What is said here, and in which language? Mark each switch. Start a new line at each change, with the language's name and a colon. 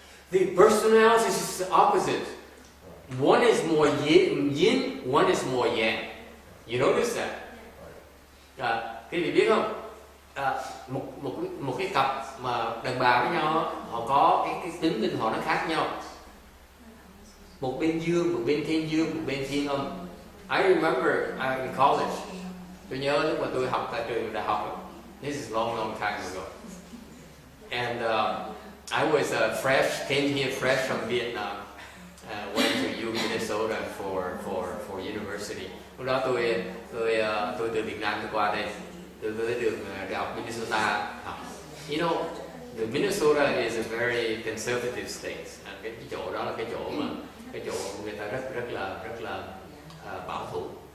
English: The personalities is the opposite. One is more yin, one is more yang. You notice that?
Vietnamese: Quý vị biết không? Một cái cặp mà đàn bà với nhau, họ có cái tính linh họ nó khác nhau. Một bên dương, một bên thiên dương, một bên thiên âm.
English: I remember in college.
Vietnamese: Tôi nhớ lúc mà tôi học tại trường đại học.
English: This is long time ago. And I was came here fresh from Vietnam. Went to Minnesota for university.
Vietnamese: Lúc đó tôi từ Việt Nam tôi qua đây. Tôi tới trường đại học Minnesota học.
English: You know, the Minnesota is a very conservative state.
Vietnamese: Cái chỗ đó là cái chỗ người ta rất là bảo thủ.